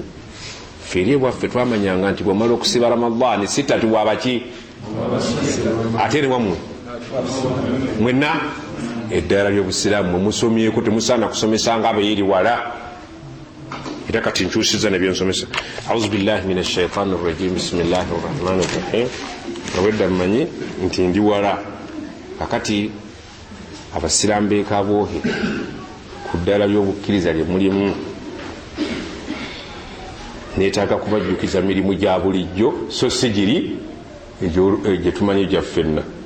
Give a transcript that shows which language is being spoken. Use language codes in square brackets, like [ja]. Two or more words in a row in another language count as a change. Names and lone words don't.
[lg] Feri bwaffe twamanyanga nti bw'omala okusiba Ramadhaani sitatu wabaki ate ne wamwe mwenna eddaala ly'Obusiraamu mwe musomyeko temusaana kusomesanga abeeri wala. Era kati nkyusiza ne byensomesa. [ar] أعوذ بالله من الشيطان الرجيم، بسم الله الرحمن الرحيم. [lg] Obwedda mmanyi nti ndi wala kakati Abasiraamu beekaboohe ku ddaala ly'obukkiriza lye mulimu. Neetaaga kubajjukiza mirimu gya bulijjo so si giri gye tumanyi gyaffenna.